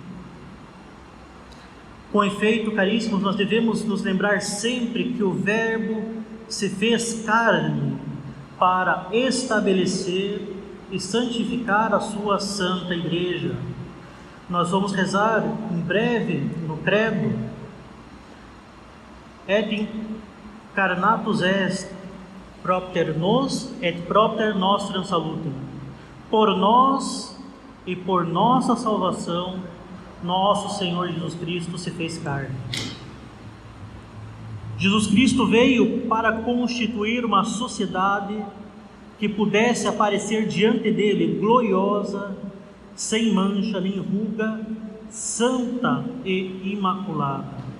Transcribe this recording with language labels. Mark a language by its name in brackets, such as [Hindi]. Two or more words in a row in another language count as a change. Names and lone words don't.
[Portuguese] Com efeito, caríssimos, nós devemos nos lembrar sempre que o Verbo se fez carne para estabelecer e santificar a sua Santa Igreja. Nós vamos rezar em breve no Credo: [Latin] Et incarnatus est propter nos et propter nostram salutem. [Portuguese] Por nós e por nossa salvação, nosso Senhor Jesus Cristo se fez carne. Jesus Cristo veio para constituir uma sociedade que pudesse aparecer diante dele gloriosa, sem mancha nem ruga, santa e imaculada.